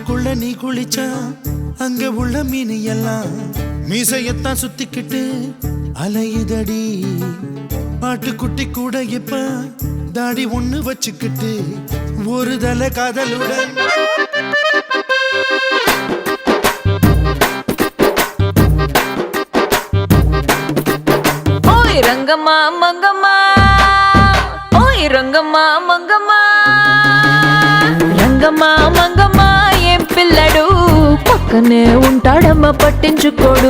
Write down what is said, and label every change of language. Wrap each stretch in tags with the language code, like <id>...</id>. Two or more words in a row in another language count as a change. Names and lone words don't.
<ta>கடல்ல நீ குளிச்சா அங்க உள்ள மீன் எல்லாம் மீசையத்தான் சுத்திக்கிட்டு அலையுதடி. பாட்டுக்குட்டி கூட இப்ப தாடி ஒண்ணு வச்சுக்கிட்டு ஒரு தல காதலுடன்</ta> <te>రంగమ్మా మంగమ్మా ఓయ్ రంగమ్మా మంగమ్మా రంగమ్మా మంగమ్మా ఏం పిల్లడు పక్కనే ఉంటాడమ్మా పట్టించుకోడు.</te>